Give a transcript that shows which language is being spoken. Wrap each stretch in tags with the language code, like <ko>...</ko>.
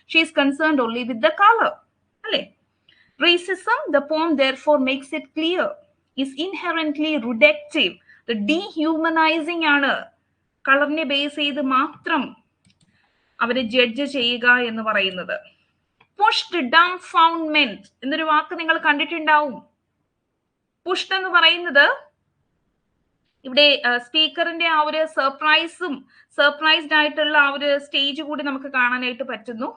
<en>She is concerned only with the colour. അല്ലെ?</en> <ml>Racism,</ml> <en>The poem therefore makes it clear, is inherently reductive. The dehumanizing</en> <ml>ആണ്. കളറിനെ base ചെയ്ത് മാത്രം അവരെ judge ചെയ്യുക എന്ന് പറയുന്നത്. pushed dumbfoundment എന്നൊരു വാക്ക് നിങ്ങൾ കണ്ടിട്ടുണ്ടാവും. pushed എന്ന് പറയുന്നത് ഇവിടെ സ്പീക്കറിന്റെ ആ ഒരു സർപ്രൈസ്ഡ് ആയിട്ടുള്ള ആ ഒരു സ്റ്റേജ് കൂടി നമുക്ക് കാണാനായിട്ട് പറ്റുന്നു.</ml>